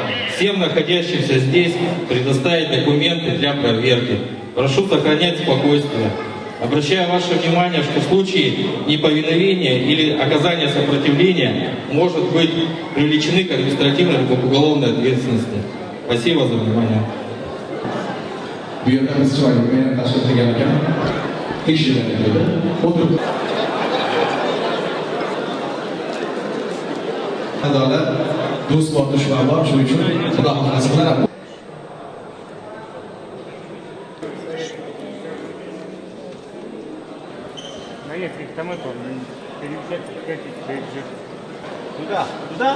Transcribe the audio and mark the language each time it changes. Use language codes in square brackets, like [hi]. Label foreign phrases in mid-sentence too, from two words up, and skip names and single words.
[ru] Всем находящимся здесь предоставить документы для проверки. Прошу сохранять спокойствие. Обращаю ваше внимание, что в случае неповиновения или оказания сопротивления может быть привлечены к административной или уголовной ответственности. Спасибо за внимание. [uz] Do'st bor, dushman bor, shuning uchun Xudo xohlasa bilan [ru] Наехали там это, переезжать, переезжать. Куда? Куда?